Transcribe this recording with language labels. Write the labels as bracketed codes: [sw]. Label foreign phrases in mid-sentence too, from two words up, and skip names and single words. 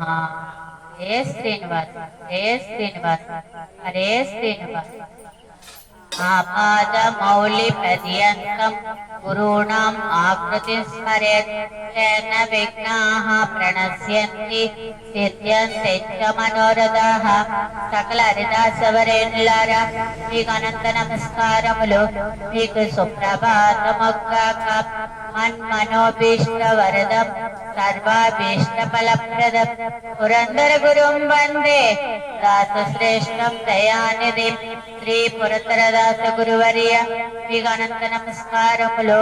[sa] हे श्रीनिवास हे श्रीनिवास हरे श्रीनिवास। आपादमौलिपर्यन्तं गुरूणाम् आकृतिं स्मरेत् तेन विघ्नाः प्रणश्यन्ति सिद्ध्यन्ति च मनोरथाः। [te] సకల హరిదాసవరేణులారా మీకు అనంత నమస్కారములు. మీకు సుప్రభాతముగాక. [sa] మన్మనోభీష్ట వరదం సర్వాభీష్ట ఫలప్రదం పురందర గురుం వందే దాసు శ్రేష్టం దయానిధిం శ్రీ పురందరదాస గురువర్య [te] మీకు అనంత నమస్కారములు.